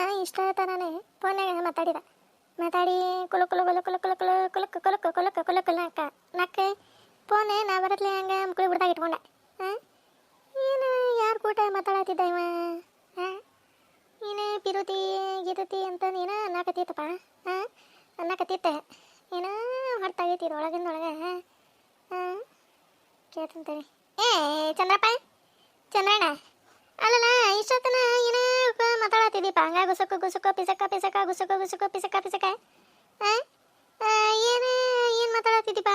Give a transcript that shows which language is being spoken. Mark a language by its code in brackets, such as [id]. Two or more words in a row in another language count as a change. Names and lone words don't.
[kn] ಇಷ್ಟ ತಾನೇ ಫೋನ್ಯಾಗ ಮಾತಾಡಿ ಕುಲು ಕುಲು ಕುಲು ಕುಲು ಕುಲು ಕುಲು ಕುಲಕ್ ಕುಲಕ್ ಕುಲಕ್ ಕುಲಕ್ ಕುಲಕ್ಕ ನಕ್ಕ ಫೋನ್ ನಾ ಬರತ್ಲೆ ಹಂಗೆ ಮುಕ್ಕಳಿ ಬಿಡ್ದಾಗ ಇಟ್ಕೊಂಡೆ. ಏನು ಯಾರು ಕೂಟ ಮಾತಾಡತ್ತಿದ್ದ ಇವ? ನೀನೇ ಪಿರುತಿ ಗೀತತಿ ಅಂತ ನೀನು ಅನ್ನಕತ್ತಿತ್ತಪ್ಪ. ಅನ್ನಕತ್ತಿತ್ತೆ ಏನೋ ಹೊರತಾಗೈತಿ ಒಳಗಿಂದೊಳಗೆ. ಕೇಳ್ತಂತೇಳಿ ಚಂದ್ರಪ್ಪ ಚಂದ್ರಣ್ಣ ಅಲ್ಲಲ್ಲ ಇಷ್ಟೊತ್ತನ ಏನೋ ಮಾತಾಡತ್ತಿದ್ದೀಪ ಹಂಗ ಗುಸಕ ಗುಸಕ ಪಿಸಕ ಪಿಸಕ ಗುಸಕ ಗುಸಕ ಪಿಸಕ ಪಿಸಕ ಏನು ಮಾತಾಡತ್ತಿದ್ದೀಪ?